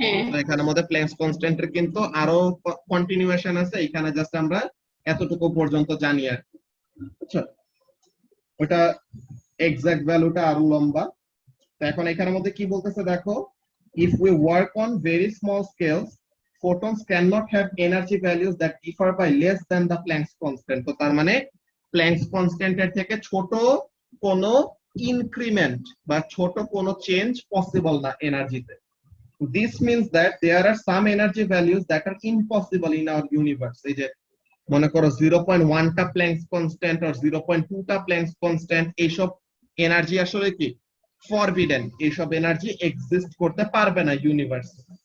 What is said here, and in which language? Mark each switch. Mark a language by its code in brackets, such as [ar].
[bn] তো এখানের মধ্যে প্ল্যাঙ্কস কনস্ট্যান্টের কিন্তু আরো কন্টিনিউয়েশন আছে, এখানে জাস্ট আমরা এতটুকু পর্যন্ত জানি আর কি, বুঝছো? ওটা এক্সাক্ট ভ্যালুটা আরো লম্বা। তো এখন এখানের মধ্যে কি বলতেছে দেখো, [en] if we work on very small scales photons cannot have energy values that differ by less than the Planck's constant। [bn] তো তার মানে প্ল্যাঙ্কস কনস্ট্যান্টের থেকে ছোট কোনো ইনক্রিমেন্ট বা ছোট কোনো চেঞ্জ পসিবল না এনার্জিতে। [en] this means that there are some energy values that are impossible in our universe। [bn] এই যে মনে করো 0.1 টা প্ল্যাঙ্কস কনস্ট্যান্ট আর 0.2 টা প্ল্যাঙ্কস কনস্ট্যান্ট, এইসব এনার্জি আসলে কি ফরবিডেন, এইসব এনার্জি এক্সিস্ট করতে পারবে না ইউনিভার্সে।